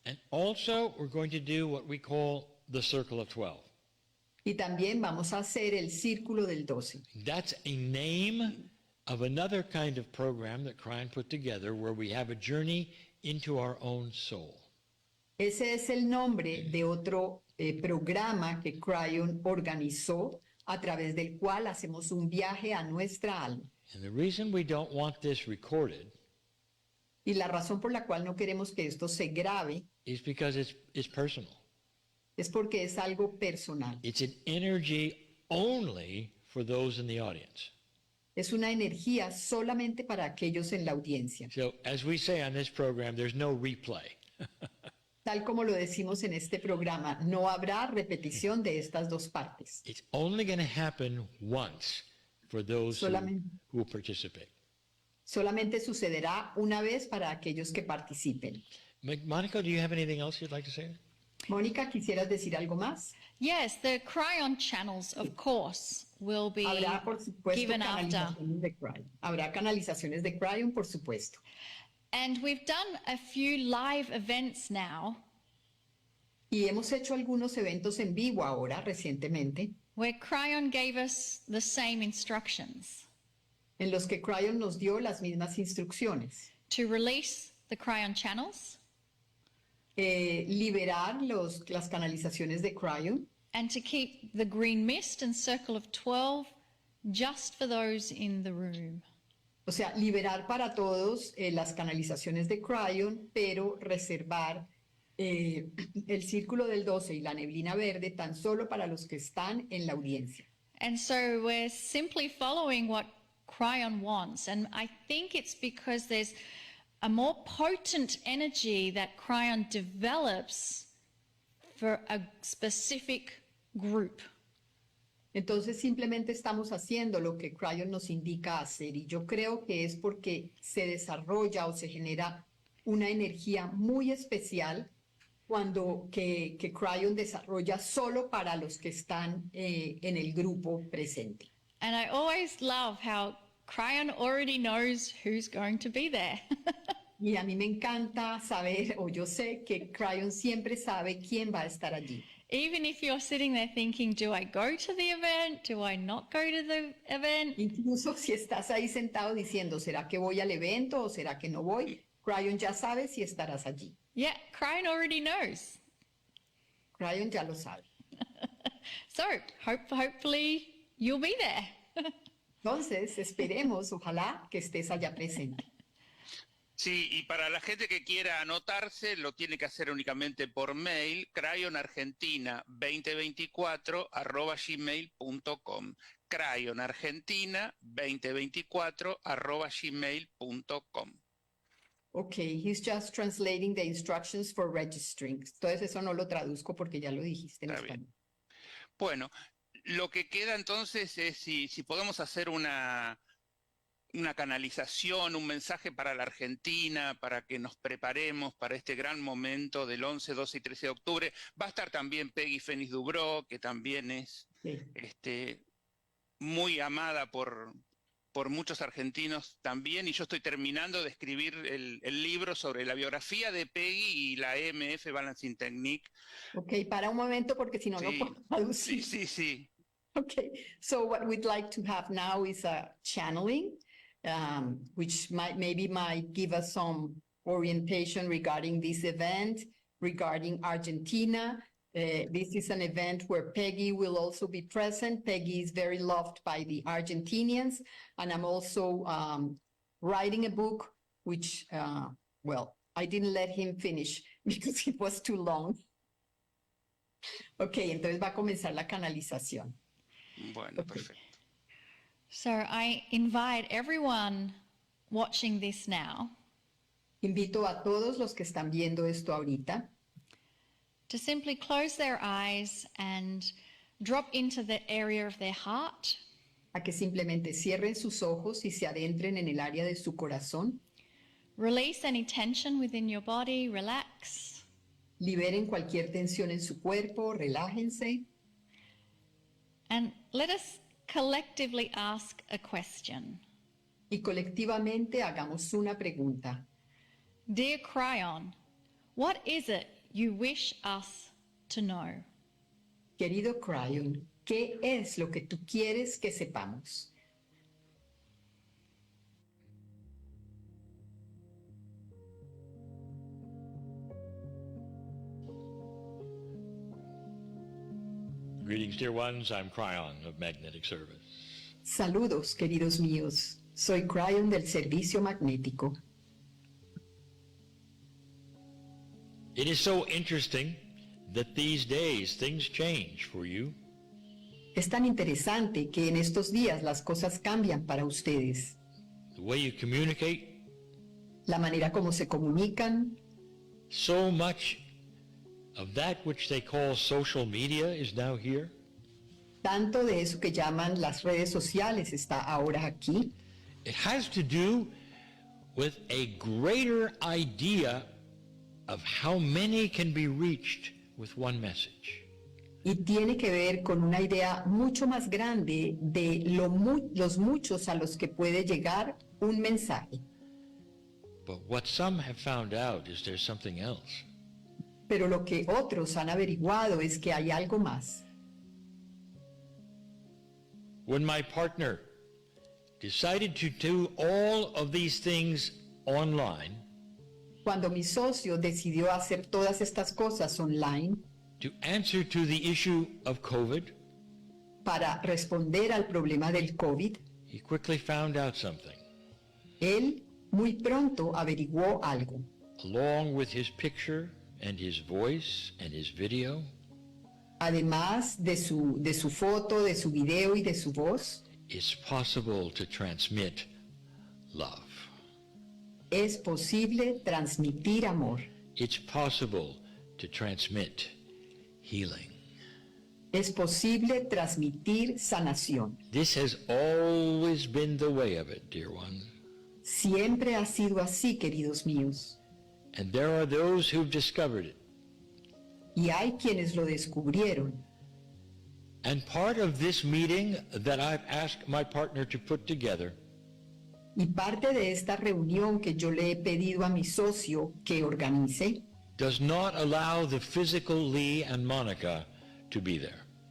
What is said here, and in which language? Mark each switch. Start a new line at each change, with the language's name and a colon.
English: And also we're going to do what we call the Circle of 12.
Spanish: Y también vamos a hacer el Círculo del 12.
English: That's a name of another kind of program that Kryon put together where we have a journey into our own soul.
Spanish: Ese es el nombre de otro programa que Kryon organizó a través del cual hacemos un viaje a nuestra alma.
English: And the reason we don't want this recorded
Spanish: Y la razón por la cual no queremos que esto se grabe
English: is because it's personal.
Spanish: es porque es algo personal.
English: It's an energy only for those in the audience.
Spanish: Es una energía solamente para aquellos en la audiencia.
English: So as we say on this program, there's no replay.
Spanish: Tal como lo decimos en este programa, no habrá repetición de estas dos partes.
English: It's only going to happen once for those who participate.
Spanish: Solamente sucederá una vez para aquellos que participen.
English: Monica, do you have anything else you'd like to say?
Spanish: Mónica, ¿quisieras decir algo más?
English: Yes, the Kryon channels, of course, will be
Spanish: Habrá, por supuesto,
English: given after.
Spanish: canalizaciones de Kryon. Habrá canalizaciones de Kryon, por supuesto.
English: And we've done a few live events now
Spanish: Y hemos hecho algunos eventos en vivo ahora, recientemente,
English: where Kryon gave us the same instructions
Spanish: en los que Kryon nos dio las mismas instrucciones.
English: to release the Kryon channels
Spanish: Liberar las canalizaciones de Kryon
English: and to keep the green mist and circle of 12 just for those in the room.
Spanish: O sea, liberar para todos las canalizaciones de Kryon, pero reservar el círculo del 12 y la neblina verde tan solo para los que están en la audiencia.
English: And so we're simply following what Kryon wants. And I think it's because there's a more potent energy that Kryon develops for a specific group.
Spanish: Entonces simplemente estamos haciendo lo que Kryon nos indica hacer y yo creo que es porque se desarrolla o se genera una energía muy especial cuando que Kryon desarrolla solo para los que están en el grupo presente.
English: And I always love how Kryon already knows who's going to be there.
Spanish: Y a mí me encanta saber, o yo sé que Kryon siempre sabe quién va a estar allí.
English: Even if you're sitting there thinking, do I go to the event? Do I not go to the event?
Spanish: Incluso si estás ahí sentado diciendo, ¿será que voy al evento o será que no voy? Kryon ya sabe si estarás allí.
English: Yeah, Kryon already knows.
Spanish: Kryon ya lo sabe.
English: So hopefully you'll be there.
Spanish: Entonces, esperemos, ojalá, que estés allá presente. Sí, y para la gente que quiera anotarse, lo tiene que hacer únicamente por mail, cryonargentina2024@gmail.com. cryonargentina2024@gmail.com.
English: Okay, he's just translating the instructions for registering.
Spanish: Entonces eso no lo traduzco porque ya lo dijiste en Está bien. español. Bueno, lo que queda entonces es si podemos hacer una una canalización, un mensaje para la Argentina, para que nos preparemos para este gran momento del 11, 12 y 13 de octubre. Va a estar también Peggy Fénix Dubró, que también es muy amada por muchos argentinos también, y yo estoy terminando de escribir el libro sobre la biografía de Peggy y la EMF Balancing Technique. Ok, para un momento porque si no, no puedo traducir. Sí.
English: Okay, so what we'd like to have now is a channeling, which might give us some orientation regarding this event, regarding Argentina. This is an event where Peggy will also be present. Peggy is very loved by the Argentinians, and I'm also writing a book, which, I didn't let him finish because it was too long.
Spanish: Okay, entonces va a comenzar la canalización. Bueno, perfecto.
English: So I invite everyone watching this now
Spanish: Invito a todos los que están viendo esto ahorita
English: to simply close their eyes and drop into the area of their heart.
Spanish: a que simplemente cierren sus ojos y se adentren en el área de su corazón.
English: Release any tension within your body, relax.
Spanish: Liberen cualquier tensión en su cuerpo, relájense.
English: And let us collectively ask a question.
Spanish: Y colectivamente hagamos una pregunta.
English: Dear Kryon, what is it you wish us to know?
Spanish: Querido Kryon, ¿qué es lo que tú quieres que sepamos?
English: Greetings, dear ones. I'm Kryon of Magnetic Service.
Spanish: Saludos, queridos míos. Soy Kryon del Servicio Magnético.
English: It is so interesting that these days things change for you.
Spanish: Es tan interesante que en estos días las cosas cambian para ustedes.
English: The way you communicate,
Spanish: La manera como se comunican,
English: so much of that which they call social media is now here.
Spanish: tanto de eso que llaman las redes sociales está ahora aquí.
English: It has to do with a greater idea of how many can be reached with one message.
Spanish: Y tiene que ver con una idea mucho más grande de los muchos a los que puede llegar un mensaje.
English: But what some have found out is there's something else.
Spanish: Pero lo que otros han averiguado es que hay algo más.
English: When my partner decided to do all of these things online,
Spanish: Cuando mi socio decidió hacer todas estas cosas online
English: to answer to the issue of COVID,
Spanish: para responder al problema del COVID,
English: he quickly found out something.
Spanish: él muy pronto averiguó algo.
English: Along with his picture and his voice and his video,
Spanish: Además de su foto, de su video y de su voz,
English: it's possible to transmit love.
Spanish: es posible transmitir amor.
English: It's possible to transmit healing.
Spanish: Es posible transmitir sanación.
English: This has always been the way of it, dear ones.
Spanish: Siempre ha sido así, queridos míos.
English: And there are those who've discovered it.
Spanish: Y hay quienes lo descubrieron.
English: And part of this meeting that I've asked my partner to put together
Spanish: Y parte de esta reunión que yo le he pedido a mi socio que organice,
English: does not allow the physical Lee and Monika to be there.